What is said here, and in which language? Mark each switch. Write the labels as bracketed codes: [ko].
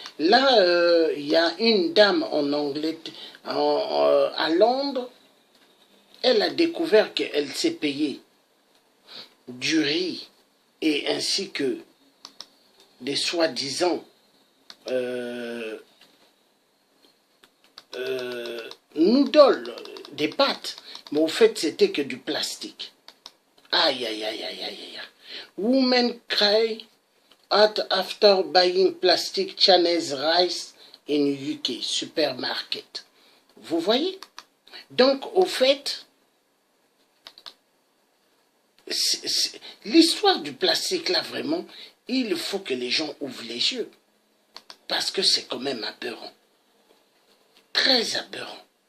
[fr] Là, il y a une dame en Angleterre, à Londres, elle a découvert qu'elle s'est payée du riz et ainsi que des soi-disant noodles, des pâtes, mais au fait c'était que du plastique. Aïe, aïe, aïe, aïe, aïe, aïe. [en] Women cry out after buying plastic Chinese rice in UK supermarket. [fr] Vous voyez? Donc, au fait, l'histoire du plastique, là, vraiment, il faut que les gens ouvrent les yeux. Parce que c'est quand même aberrant. Très aberrant.